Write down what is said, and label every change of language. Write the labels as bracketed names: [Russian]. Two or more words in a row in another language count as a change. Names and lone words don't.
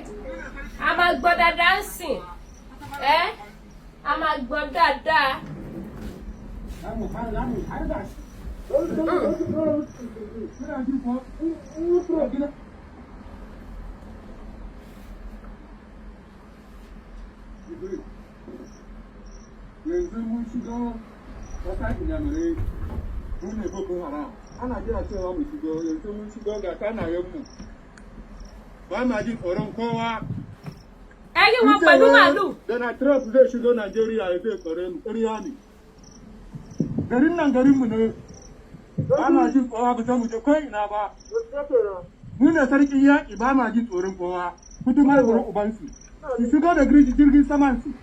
[Yoruba] A máa gbọ́ dáadáa sìn. A máa gbọ́ dáadáa. [Hausa] Yanzu mun shigo wata inyamurai mu ne Boko Haram ana jira cewa mu shigo yanzu mun shigo ga kanayenmu ba ma jin tsoron kowa. [Yoruba] Ẹ̀yin wọn pẹ̀lú màálù. [Hausa] Donald Trump zai shigo Najeriya ya zai tsare mu ƙarya ne. Garin nan garinmu ne ba ma jin kowa ba mu je kai ina ba. Mu ne sarkin yaƙi ba ma jin tsoron kowa. Kutumar wurin ubansu. Su shigo da jirgin saman su.